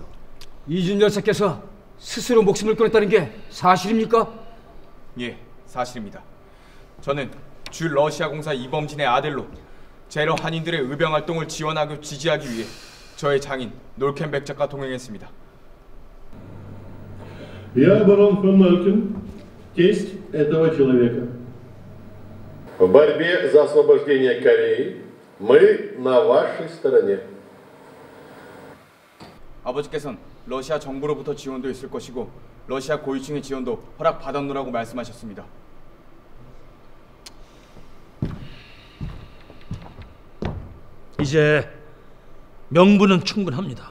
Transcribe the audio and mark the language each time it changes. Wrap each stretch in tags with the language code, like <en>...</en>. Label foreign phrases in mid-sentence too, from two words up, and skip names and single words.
<ko>이준 열사께서 스스로 목숨을 끊었다는 게 사실입니까? 예, 사실입니다. 저는 주 러시아 공사 이범진의 아들로 제러 한인들의 의병 활동을 지원하고 지지하기 위해 저의 장인 놀켄백작과 동행했습니다.</ko> <ru>Я барон фон Малькин, тесть этого человека. В борьбе за освобождение Кореи мы на вашей стороне.</ru> <ko>아버지께서는 러시아 정부로부터 지원도 있을 것이고 러시아 고위층의 지원도 허락받았노라고 말씀하셨습니다. 이제 명분은 충분합니다.</ko>